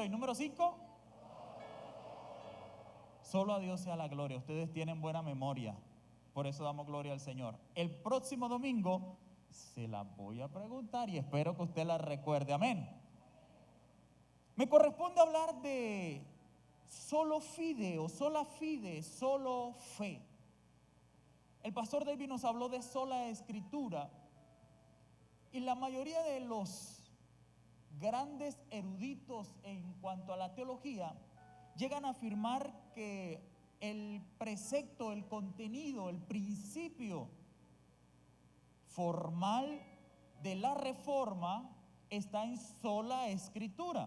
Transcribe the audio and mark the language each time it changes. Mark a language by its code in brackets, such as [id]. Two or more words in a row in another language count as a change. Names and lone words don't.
[es] Y número 5, solo a Dios sea la gloria. Ustedes tienen buena memoria, por eso damos gloria al Señor. El próximo domingo se la voy a preguntar y espero que usted la recuerde, amén. Me corresponde hablar de [la] solo fide [es] o [la] sola fide, [es] solo fe. El pastor David nos habló de sola escritura, y la mayoría de los grandes eruditos en cuanto a la teología llegan a afirmar que el precepto, el contenido, el principio formal de la reforma está en sola escritura.